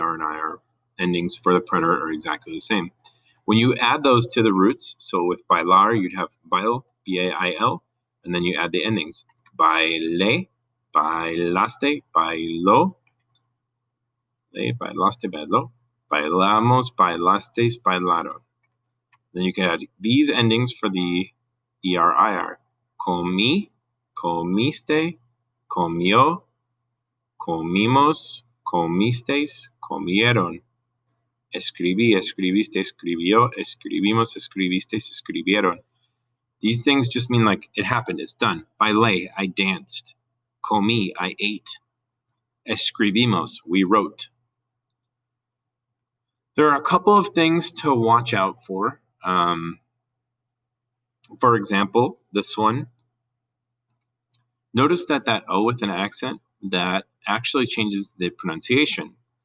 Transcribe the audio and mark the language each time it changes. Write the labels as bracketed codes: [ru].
[en] ER and IR endings for the preterite are exactly the same. When you add those to the roots, so with bailar, you'd have bail, B-A-I-L, and then you add the endings. [es] Baile, bailaste, bailó, bailaste, bailó, bailamos, bailastes, bailaron. [en] Then you can add these endings for the ER-IR. [es] Comí, comiste, comió, comimos, comisteis, comieron. Escribí, escribiste, escribió, escribimos, escribisteis, escribieron. [en] These things just mean like it happened, it's done. Bailé, I danced. Comí, I ate. Escribimos, we wrote. There are a couple of things to watch out for. For example, this one. Notice that O with an accent, that actually changes the pronunciation.